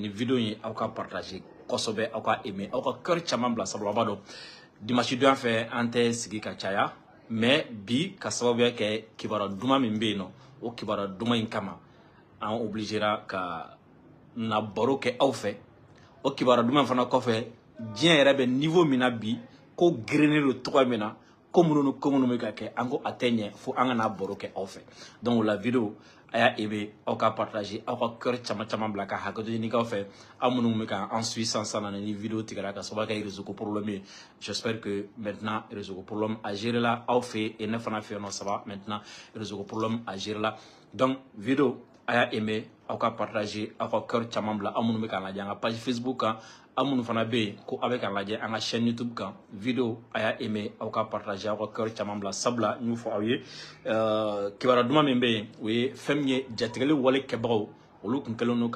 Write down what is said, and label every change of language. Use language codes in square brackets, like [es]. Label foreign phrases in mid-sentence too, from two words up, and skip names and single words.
[bm] ni video in aw ka partager kosɛbɛ aw ka aimer aw ka cœur caman bila sabula aw b'a dɔn dimanche don fɛ an tɛ sigi ka caya mais bi ka sababuya kɛ kibaruya duman min bɛ yen nɔ o kibaruya duman in kama an obligera ka na baro kɛ aw fɛ o kibaruya duman fana kɔfɛ diɲɛ yɛrɛ bɛ niveau min na bi ko girinnen don tɔgɔ min na ko minnu bɛ ka kɛ an ko a tɛ ɲɛ fo an ka n'a baro kɛ aw fɛ [fr] donc la vidéo [bm] a y'a aimer aw ka partager aw ka cœur caman bila ka hakɛto ɲini k'aw fɛ aw minnu bɛ ka an suit sisan ni vidéo tigɛra ka sababu kɛ réseau ko problème ye [fr] j'espère que maintenant réseau [bm] ko problème a géré la aw fɛ et ne fana fɛ yen nɔ [fr] ça va maintenant réseau [bm] ko problème a géré la [fr] donc vidéo [bm] a y'a aimer aw ka partager aw ka cœur caman bila aw minnu bɛ k'an lajɛ an ka page Facebook kan aw minnu fana bɛ yen ko aw bɛ k'an lajɛ an ka chaîne YouTube kan vidéo a y'a aimer aw ka partager aw ka cœur caman bila sabula n y'o fɔ aw ye kibaruya duman min bɛ yen o ye fɛn min ye jatigɛli wale kɛbagaw olu tun kɛlen don